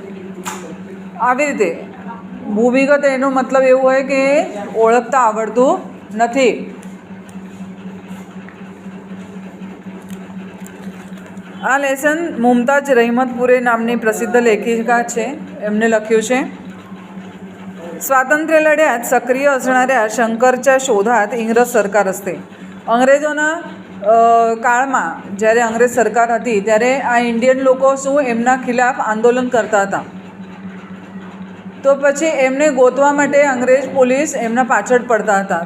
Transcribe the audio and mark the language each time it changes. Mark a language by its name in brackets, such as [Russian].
[Gujarati] આવી રીતે ભૂમિગત એનો મતલબ એવું હોય કે ઓળખતા આવડતું નથી. આ લેસન મુમતાજ રહમતપુરે નામની પ્રસિદ્ધ લેખિકા છે, એમને લખ્યું છે. [Marathi] स्वातंत्र्य लढ्यात सक्रिय असणाऱ्या शंकरच्या शोधात इंग्रज सरकार असते. [Gujarati] અંગ્રેજોના કાળમાં જ્યારે અંગ્રેજ સરકાર હતી ત્યારે આ ઇન્ડિયન લોકો શું એમના ખિલાફ આંદોલન કરતા હતા, તો પછી એમને ગોતવા માટે અંગ્રેજ પોલીસ એમના પાછળ પડતા હતા.